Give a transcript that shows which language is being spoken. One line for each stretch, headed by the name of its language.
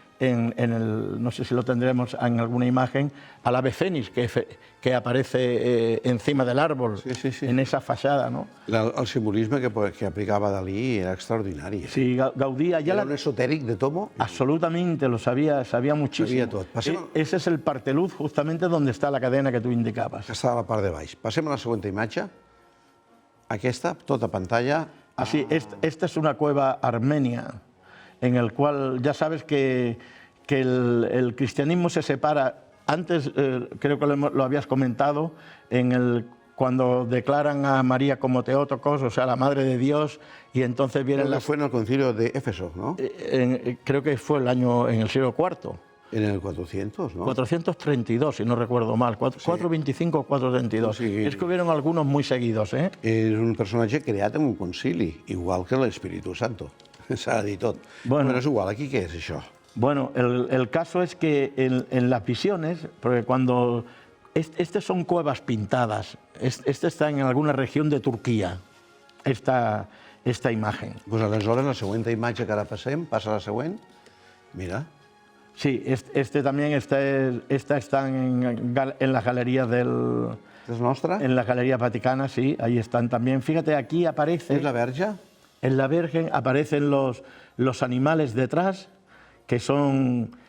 Spanish: no sé si lo tendremos en alguna imagen, al ave fénix que aparece encima del árbol, en esa fachada, ¿no?
Catalan: El simbolisme que aplicava Dalí era extraordinari.
Spanish: Sí, Gaudí allá...
Catalan: Era un esotéric de tomo.
Spanish: Absolutamente, lo sabía muchísimo.
Catalan: Sabia tot.
Spanish: Ese es el parteluz, justamente donde está la cadena que tú indicabas.
Catalan: Que està a la part de baix. Passem a la següent imatge. Aquesta, tota pantalla.
Spanish: Así, esta es una cueva armenia, en el cual ya sabes que el cristianismo se separa. Antes, creo que lo habías comentado, cuando declaran a María como Teótocos, o sea, la Madre de Dios, y entonces vienen las... Fue en el concilio de Éfeso, ¿no? Creo que fue en el siglo IV. En el 400, ¿no? 432, si no recuerdo mal. 425 o 432. Sí. Es que hubieron algunos muy seguidos, ¿eh?
Catalan: És un personatge creat en un concili, igual que l'Espíritu Santo. S'ha de dir tot. Bueno, és igual, aquí què és això?
Spanish: Bueno, el caso es que en las visiones, porque cuando... Estas son cuevas pintadas. Este está en alguna región de Turquía, esta imagen.
Catalan: Pues aleshores, la següent imatge que ara passem, passa a la següent.
Spanish: Mira. Sí, también está en la galería ¿Es nuestra? En la Galería Vaticana, sí, ahí están también. Fíjate, aquí aparece...
Catalan: ¿Es la Verge?
Spanish: En la Virgen aparecen los animales detrás, que son...